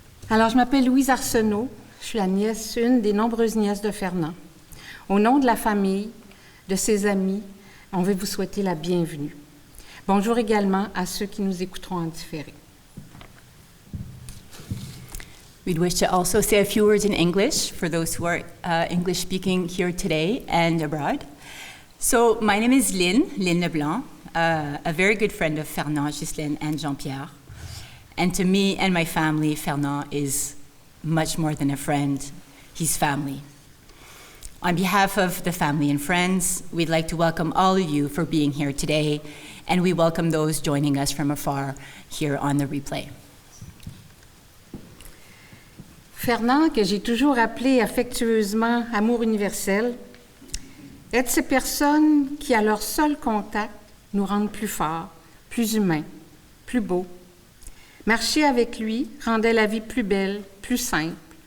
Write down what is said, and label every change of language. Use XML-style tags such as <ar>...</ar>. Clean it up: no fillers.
<fr>Alors, je m'appelle Louise Arsenault. Je suis la nièce, une des nombreuses nièces de Fernand. Au nom de la famille, de ses amis, on veut vous souhaiter la bienvenue. Bonjour également à ceux qui nous écouteront en différé.</fr> <en>We'd wish to also say a few words in English for those who are English-speaking here today and abroad. So my name is Lynn Leblanc. a very good friend of Fernand, Ghislaine, and Jean-Pierre. And to me and my family, Fernand is much more than a friend. He's family. On behalf of the family and friends, we'd like to welcome all of you for being here today, and we welcome those joining us from afar here on the replay.</en> <fr>Fernand, que j'ai toujours appelé affectueusement Amour universel, est de ces personnes qui, à leur seul contact, nous rendent plus forts, plus humains, plus beaux. Marcher avec lui rendait la vie plus belle, plus simple.</fr>